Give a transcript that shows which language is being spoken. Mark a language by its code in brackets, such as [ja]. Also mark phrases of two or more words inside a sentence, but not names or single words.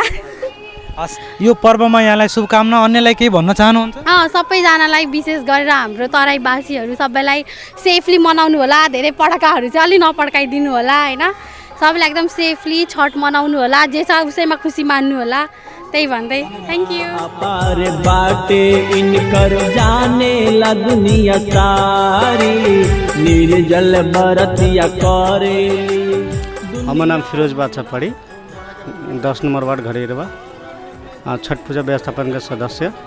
[ne] हस्, यो पर्वमा यहाँलाई शुभकामना। अन्यलाई केही भन्न चाहनुहुन्छ? सबैजनालाई, विशेष गरेर हाम्रो तराईवासीहरू सबैलाई सेफली मनाउनु होला। धेरै पटाकाहरू चाहिँ अलि नपड्काइदिनु होला होइन। सबैलाई एकदम सेफली छठ मनाउनु होला। जे छ उसैमा खुसी मान्नु होला। त्यही भन्दै [en] thank you. [bho] अपार बाटे इनकर जाने ला दुनिया सारी निर्जल बरतिया करेली। हमार नाम फिरोज बादशाह पड़ी 10 नंबर वार्ड घड़ेरवा छठ पूजा व्यवस्थापन के सदस्य।